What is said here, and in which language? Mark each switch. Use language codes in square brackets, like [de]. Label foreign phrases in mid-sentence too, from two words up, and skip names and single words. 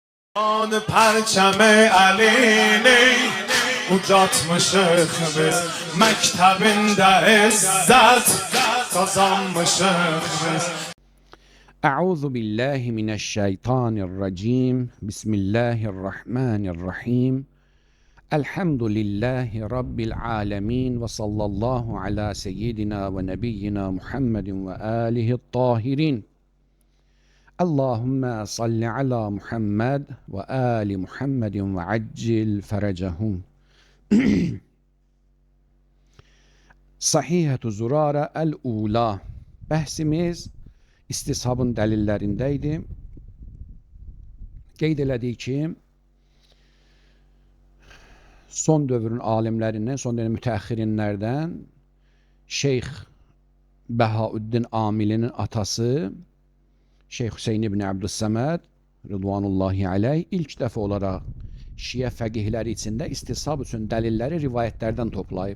[az] آن پرچم علینی ucatmışıq biz məktəbində izzət qazanmışıq biz. [ar] أعوذ بالله من الشيطان الرجيم بسم الله الرحمن الرحيم الحمد لله رب العالمين وصلى الله على سيدنا ونبينا محمد وآله الطاهرين اللهم صل على محمد وآل محمد وعجل فرجهم. صحيحة زرارة الأولى. [az] Bəhsimiz istishabın dəlillərindəydi. Qeyd elədik ki, son dövrün alimlərindən, son dövrün mütəəxxirinlərdən Şeyx Bəhaüddin Amilinin atası Şeyx Hüseyin ibn Abdüssəməd [ar] رضوان الله عليه [az] ilk dəfə olaraq Şiə fəqihləri içində istishab üçün dəlilləri rivayətlərdən toplayıb.